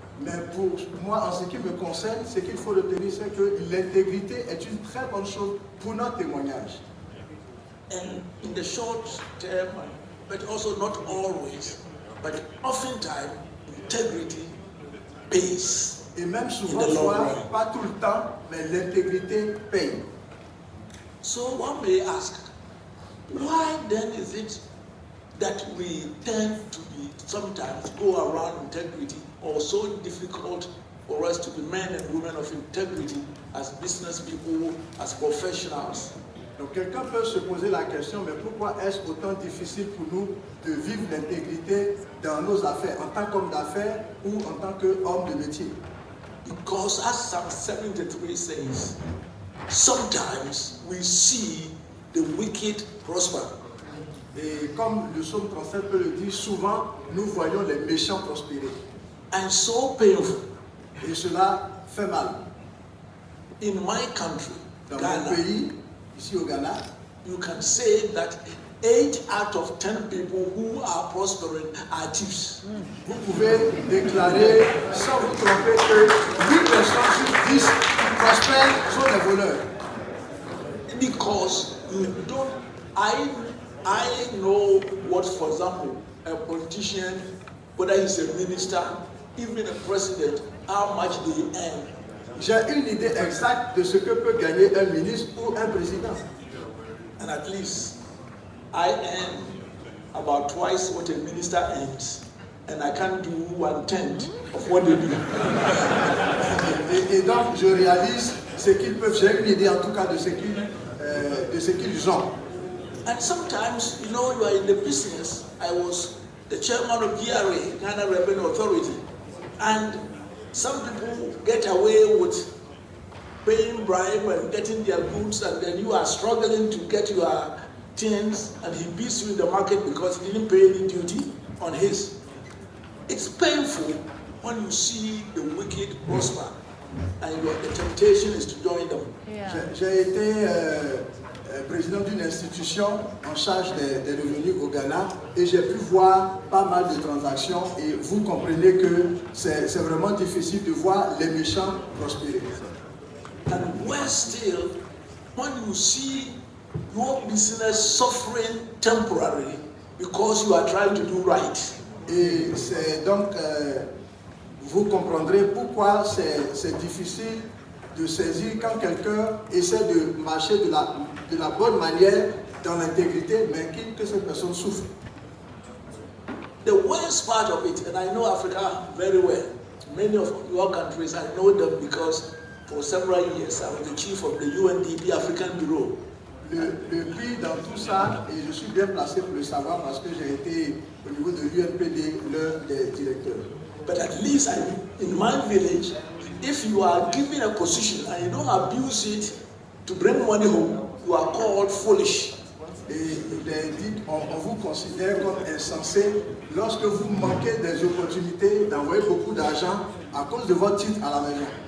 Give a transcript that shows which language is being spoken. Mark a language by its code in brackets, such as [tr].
[fr] Mais pour moi, en ce qui me concerne, ce qu'il faut retenir, c'est que l'intégrité est une très bonne chose pour notre témoignage. [en] And in the short term, but also not always, but oftentimes, integrity pays. [fr] Et même souvent, soit, pas tout le temps, mais l'intégrité paye. [en] So one may ask, why then is it that we tend to be sometimes go around integrity, or so difficult for us to be men and women of integrity as business people, as professionals? [fr] Donc quelqu'un peut se poser la question, mais pourquoi est-ce autant difficile pour nous de vivre l'intégrité dans nos affaires, en tant qu'homme d'affaires ou en tant qu'homme de métier? [en] Because as Psalm 73 says, sometimes we see the wicked prosper. [fr] Et comme le psaume 37 peut le dire, souvent nous voyons les méchants prospérer. [en] And so painful. [fr] Et cela fait mal. [en] In my country, [fr] Dans [en] Ghana, [fr] mon pays, ici au Ghana, [en] you can say that 8 out of 10 people who are prospering are thieves. [fr] vous pouvez déclarer sans vous tromper que 8 personnes sur 10 qui prospèrent sont des voleurs. [en] Because you don't, I know what, for example, a politician, whether he's a minister, even a president, how much they earn. [fr] J'ai une idée exacte de ce que peut gagner un ministre ou un président. [en] And at least I earn about twice what a minister earns, and I can't do 1/10 of what they do. [fr] Et donc je réalise ce qu'ils peuvent. J'ai une idée en tout cas de ce qu'ils ont. [en] And sometimes, you know, you are in the business. I was the chairman of GRA, Ghana Revenue Authority, and some people get away with paying bribe and getting their goods, and then you are struggling to get your things, and he beats you in the market because he didn't pay any duty on his. It's painful when you see the wicked prosper, and the temptation is to join them. [fr] J'ai été président d'une institution en charge des revenus au Ghana et j'ai pu voir pas mal de transactions et vous comprenez que c'est vraiment difficile de voir les méchants prospérer. [en] And worse still, when you see your business suffering temporarily because you are trying to do right. [fr] Et c'est donc, vous comprendrez pourquoi c'est difficile de saisir quand quelqu'un essaie de marcher de la bonne manière dans l'intégrité, mais que cette personne souffre. [en] The worst part of it, and I know Africa very well, many of your countries, I know them because for several years I was the chief of the UNDP African Bureau. [fr] Le pire dans tout ça, et je suis bien placé pour le savoir parce que j'ai été au niveau de l'UNPD l'un des directeurs. [en] But at least in my village, if you are given a position and you don't abuse it to bring money home, you are called foolish. [fr] Et il est dit, on vous considère comme insensé lorsque vous manquez des opportunités d'envoyer beaucoup d'argent à cause de votre titre à la maison.